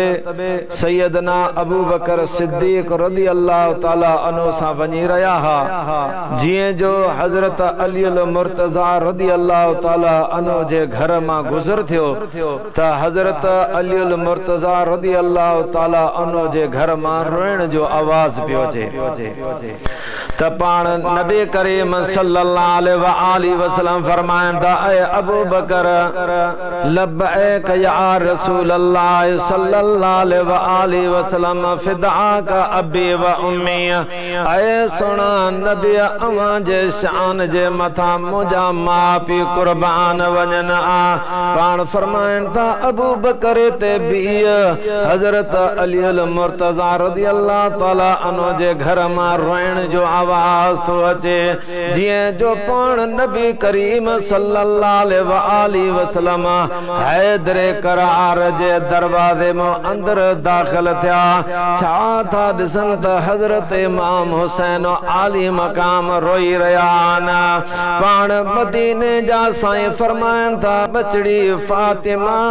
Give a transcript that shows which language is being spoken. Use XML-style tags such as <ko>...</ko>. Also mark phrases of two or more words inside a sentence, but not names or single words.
<sd>सैयदना अबू बकर सिद्दीक</sd> <ar>رضي الله تعالى عنه</ar> <sd>सां वञी रहिया हा जीअं जो हज़रत अली मुर्तज़ा</sd> <ar>رضي الله تعالى عنه</ar> <sd>जे घर मां गुज़र थियो त हज़रत अली मुर्तज़ा</sd> <ar>رضي الله تعالى عنه</ar> <sd>जे घर मां रोइण जो आवाज़ पियो अचे त पाण नबी करीम</sd> <ar>صلى الله عليه وسلم</ar> <sd>फरमाइनि था ऐ अबू बकर</sd> <ar>لبيك يا رسول الله صلى الله عليه وسلم فداك أبي وأمي</ar> <sd>ऐ सुना नबी अवां जे शान जे मथा मुंहिंजा माउ पीउ कुर्बान वञनि पाण फरमाइनि था अबू बकर ते बीह हज़रत अली मुर्तज़ा रज़ी</sd> <ar>الله تعالى عنه</ar> <sd>जे घर मां रोइण जो आवाज़ तो अचे जीअं जो पाण नबी करीम</sd> <ar>صلى الله عليه وسلم</ar> <sd>हैदर करार जे दरवाजे में अंदर दाखिल थिया छा था ॾिसनि त हज़रत इमाम हुसैन आली मकाम रोई रहिया आहिनि पाण मदीने जा साईं फरमाइनि था बचड़ी फातिमा</sd>